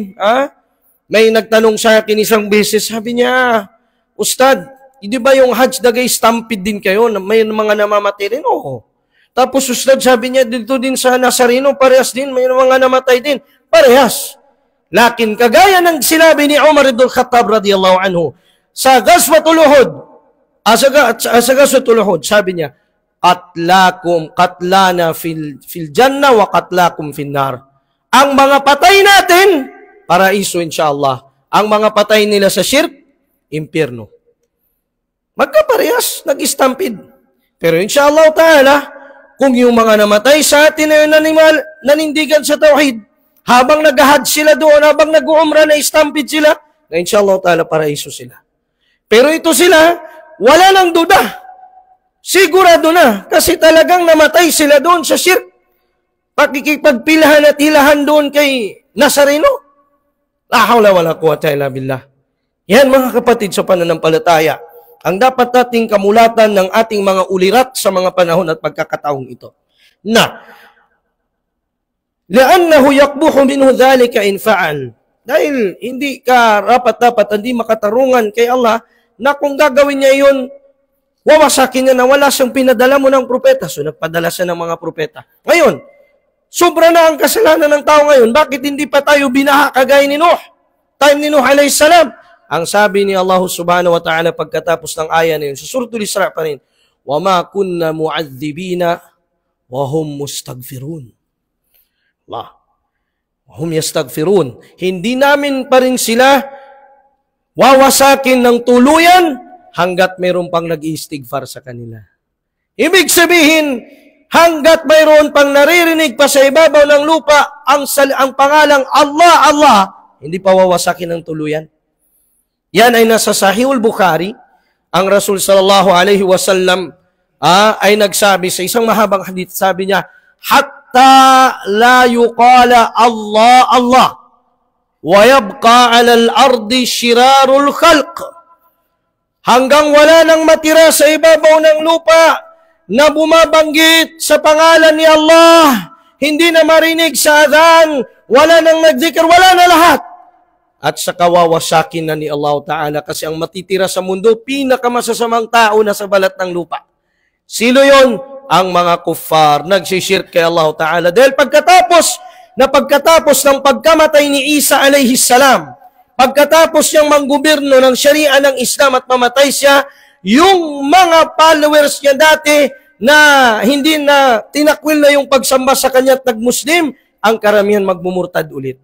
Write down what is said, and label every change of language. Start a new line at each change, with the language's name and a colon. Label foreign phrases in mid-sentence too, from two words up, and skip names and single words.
Filipino: May nagtanong sa akin isang beses, sabi niya, Ustad, Hindi ba yung Hajj dagay stampede din kayo? May mga namamatay rin? Oo. Tapos Ustad, sabi niya, dito din sa Nazareno, parehas din, may mga namatay din. Parehas. Lakin kagaya ng sinabi ni Umar ibn Khattab
Arabic: رضي الله عنه,
Filipino: sa Ghazwatul Uhud, sa Ghazwatul Uhud, sabi niya,
Arabic: قتلانا في الجنة وقتلاكم في النار.
Filipino: Ang mga patay natin, paraiso insyaAllah. Ang mga patay nila sa shirk, impyerno. Magkaparehas, nag-stampede. Pero
Arabic: إن شاء الله تعالى,
Filipino: kung yung mga namatay sa atin ay nanindigan sa tawhid, habang nag-hajj sila doon, habang nag-umrah na stampede sila, na
Arabic: إن شاء الله تعالى
Filipino: paraiso sila. Pero ito sila, wala nang duda. Sigurado na, kasi talagang namatay sila doon sa shirk. Pakikipagpilahan at hilahan doon kay Nazareno.
Arabic: لا حول ولا قوة إلا بالله.
Filipino: Yan mga kapatid sa pananampalataya, ang dapat nating kamulatan ng ating mga ulirat sa mga panahon at pagkakataong ito. Na,
Arabic: لأنه يقبح منه ذلك إن فعل.
Filipino: Dahil hindi ka dapat hindi makatarungan kay Allah na kung gagawin niya yun, wawasakin niya na wala siyang pinadala mo ng propeta. So nagpadala siya ng mga propeta. Ngayon, sobra na ang kasalanan ng tao ngayon. Bakit hindi pa tayo binaha kagaya ni Nuh? Time ni Nuh
Arabic: عليه السلام.
Filipino: Ang sabi ni Allah
Arabic: سبحانه وتعالى
Filipino: pagkatapos ng aya na yun, sa Suratul Isra pa rin,
Arabic: وَمَا كُنَّا مُعَذِّبِينَ وَهُمْ مُسْتَغْفِرُونَ. Allah. وَهُمْ يَسْتَغْفِرُونَ.
Filipino: Hindi namin pa rin sila wawasakin ng tuluyan hanggat mayroon pang nag-iistighfar sa kanila. Ibig sabihin, hanggat mayroon pang naririnig pa sa ibabaw ng lupa ang pangalang Allah, Allah, hindi pa wawasakin ng tuluyan. Yan ay nasa Sahihul Bukhari. Ang Rasul
Arabic: صلى الله عليه وسلم
Filipino: ay nagsabi sa isang mahabang hadith, sabi niya,
Arabic: حتى لا يقال الله الله ويبقى على الأرض شرار الخلق.
Filipino: Hanggang wala nang matira sa ibabaw ng lupa na bumabanggit sa pangalan ni Allah, hindi na marinig sa adhan, wala nang nagdikir, wala na lahat. At sa kawawasakin na ni Allah Ta'ala kasi ang matitira sa mundo, pinakamasasamang tao na sa balat ng lupa. Sino yon? Ang mga kuffar, nagsishirk kay Allah Ta'ala. Dahil pagkatapos ng pagkamatay ni Isa
Arabic: عليه السلام,
Filipino: pagkatapos niyang manggobyerno ng syariah ng Islam at mamatay siya, yung mga followers niya dati na hindi na tinakwil na yung pagsamba sa kanya at nag-Muslim, ang karamihan magmumurtad ulit.